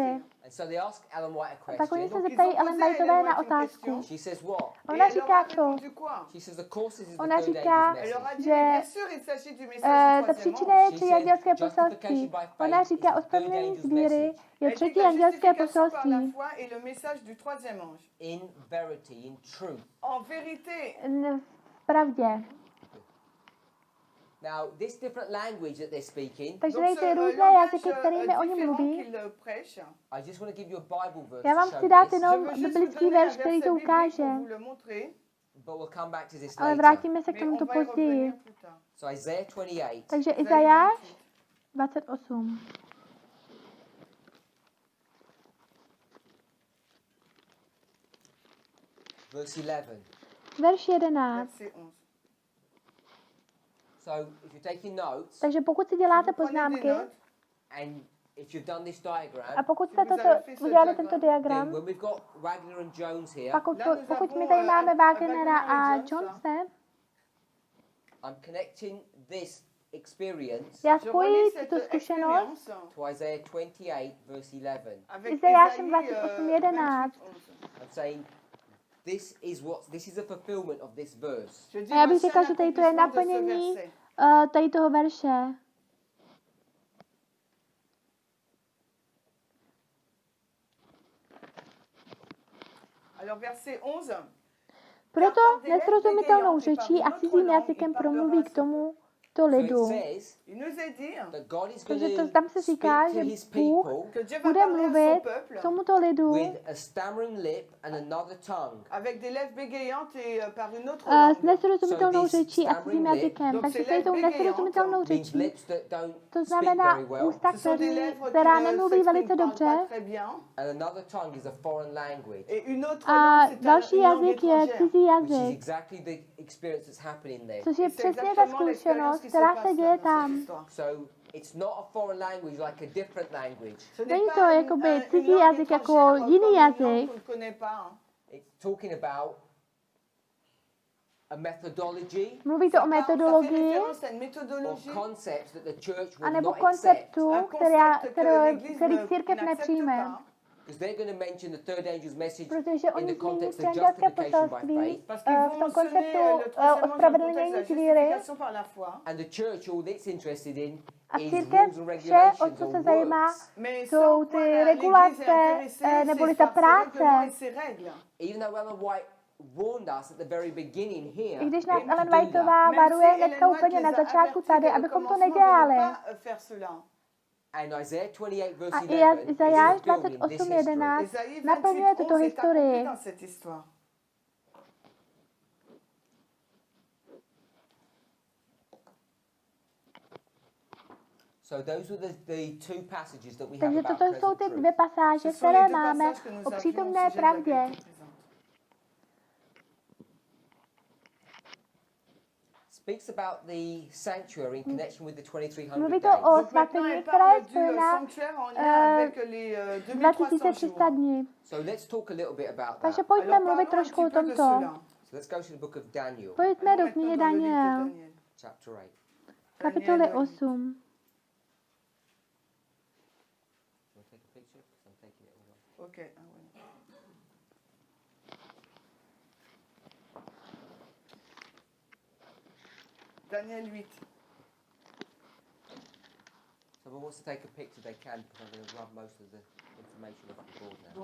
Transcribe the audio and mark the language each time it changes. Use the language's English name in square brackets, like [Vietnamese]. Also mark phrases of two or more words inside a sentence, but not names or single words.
[English] And so they ask Ellen White a [Czech] A tak oni [English] question. [Czech] se zeptají Ellen Whiteové na otázku. [English] She says what? [Czech] Ona říká co? [English] She says the course is the [Czech] Ona [English] third [Czech] říká, [English] angel's [French] Elle leur a [English] message. [French] dit, [Czech] že [French] bien sûr, il s'agit du message du [Czech] ta [French] troisième [Czech] příčina [French] ange. [Czech] je třiandělské poselství. Ona říká, ospravedlnění z víry je třetí andělské poselství. [French] Et le message du troisième ange. [English] In verity, in truth. [French] En vérité, [Czech] V pravdě. [English] Now, this different language that they're speaking, [Czech] Takže [French] donc [Czech] tady [French] ce [Czech] ty různé [French] langage, [Czech] jazyky, kterými oni [French] différent [Czech] mluví. [French] qu'il prêche. [English] I just want to give you a Bible verse [Czech] Já to vám [English] show [Czech] chci dát [English] this, [French] Je [Czech] jenom [French] veux juste vous [Czech] biblický [French] donner un [Czech] verš, který to [French] verset biblique [Czech] ukáže. [French] pour vous le montrer, [English] but we'll come back to this [Czech] Ale [English] later. [Czech] vrátíme se k [French] mais on [Czech] tomuto [French] va y [Czech] později. [French] revenir plus tard. [English] So Isaiah 28, [Czech] Takže [French] Isaïe [Czech] Izajáš 28. [French] 28. [English] verse 11. [Czech] Verš 11. [French] Verset 11. [English] So if you're taking notes, [Czech] Takže pokud si děláte [French] Vous prenez des [Czech] poznámky [French] notes, [English] and if you've done this diagram, [Czech] a pokud jste [French] Vous [Czech] toto, [French] avez fait ce [Czech] udělali [French] diagram, [Czech] tento [English] then [Czech] diagram, [English] when we've got Wagner and Jones here, [Czech] pokud, [French] Là, nous [Czech] pokud my [French] avons, [Czech] tady máme Wagnera a [French] Wagner et [Czech] Jonese, [English] I'm connecting this experience [Czech] já [French] je [Czech] spojuji [French] relis [Czech] tuto [French] cette [Czech] zkušenost [French] expérience [English] to Isaiah 28, verse 11. [French] avec [Czech] Izajášem [French] Isaïe, [Czech] 28, 11. [French] 28, 11. [English] I'm saying this is a fulfillment of this verse. [French] Je dis, [Czech] A já bych [French] voici [Czech] řekla, [French] un [Czech] že tady to je [French] accomplissement de ce [Czech] naplnění [French] verset. [Czech] tady toho verše. [French] Alors verset 11. [Czech] Proto nesrozumitelnou řečí a cizím jazykem promluví k tomuto [English] So [Czech] lidu. [English] it says [French] Il nous est dit [English] that God is going [Czech] Takže [English] to [Czech] to tam se [English] speak [Czech] říká, [English] to [Czech] že [English] his [Czech] Bůh [English] people [French] que Dieu va [Czech] bude [French] parler à son [Czech] mluvit [French] peuple [Czech] k tomuto lidu [English] with a stammering lip and another tongue. [French] avec des lèvres bégayantes et par une autre [Czech] s [French] langue. [Czech] nesrozumitelnou [English] So this [Czech] řečí a cizím [English] stammering lip, [Czech] jazykem. Takže tady tou nesrozumitelnou [English] Means [Czech] řečí, [English] lips that don't [Czech] to [English] speak [Czech] znamená [English] very well. [Czech] ústa, [French] Ce sont des lèvres [Czech] která [French] qui ne [Czech] nemluví velice [French] s'expriment [Czech] dobře. [French] pas très bien. [English] And another tongue is a foreign language, [French] Et une autre [Czech] A [French] langue, c'est [Czech] další [French] une langue [Czech] jazyk je [French] étrangère. [Czech] cizí [English] which is [Czech] jazyk, [English] exactly the experience that's happening there. [Czech] což je [French] C'est [Czech] přesně ta [French] exactement l'expérience [Czech] zkušenost, [French] qui se [Czech] která [French] passe [Czech] se [French] là [Czech] děje [French] dans cette [Czech] tam. [French] histoire. [English] So it's not a foreign language like a different language. [French] Ce n'est [Czech] Není [French] pas [Czech] to [French] une- [Czech] jakoby [French] une [Czech] cizí [French] langue [Czech] jazyk jako [French] étrangère [Czech] jiný [French] comme une langue [Czech] jazyk. [French] qu'on ne connaît pas, hein. [English] It's talking about a methodology [Czech] Mluví to o [French] Ça fait [Czech] metodologii [French] référence à une [English] or [French] méthodologie, [English] concepts that the church will [Czech] anebo [English] not accept. [Czech] konceptu, [French] un [Czech] který [French] concept que l'Église [Czech] který [French] ne- [Czech] církev [French] n'accepte [Czech] nepřijme. [French] pas. [English] Because they're going to mention the third angel's message [Czech] protože [English] in [Czech] oni [English] the [Czech] zmíní [English] context of [Czech] přátelské [English] justification by [Czech] poselství [English] faith. [French] Parce qu'ils vont [Czech] v tom [French] mentionner [Czech] konceptu [French] le troisième ange dans le [Czech] ospravedlnění [French] contexte de [Czech] z [French] la [Czech] víry. [French] justification par la foi. [English] And the church, all it's interested in [Czech] A [English] is [Czech] církev [English] rules and [Czech] vše, o [English] regulations [Czech] co [English] or [Czech] se zajímá, [English] works. [French] Mais [Czech] jsou [French] sans [Czech] ty [French] quoi [Czech] regulace, neboli ta práce. práce. [English] Even though Ellen White warned us at the very beginning here, [Czech] I když nás [English] not to [Czech] Ellen [English] do [Czech] Whiteová [English] that. [Czech] varuje hnedka úplně na začátku tady, abychom to nedělali. [English] And Isaiah 28 verse [Czech] A [English] 11 is [Czech] Izajáš [English] fulfilling this history. [Czech] 28:11 naplňuje tuto historii. [English] So those were the two passages that we have [Czech] Takže [English] about [Czech] toto jsou [English] present [Czech] ty [English] truth. [Czech] dvě pasáže, které máme o přítomné pravdě. [English] Speaks about the sanctuary in connection with the 2300 [Czech] Mluví to [English] days. [Czech] o svatyni, která je spojena s 2300 dní. [English] So let's talk a little bit about [Czech] Takže [English] that. [Czech] pojďme mluvit trošku o tomto. [English] So let's go to the book of Daniel, [Czech] Pojďme do knihy Daniel, [English] chapter 8. [Czech] kapitoly 8. [English] Want to take a picture? 'Cause I'm taking it all off. Okay. Daniel 8. So who wants to take a picture, they can, because I'm going to rub most of the information off the board now.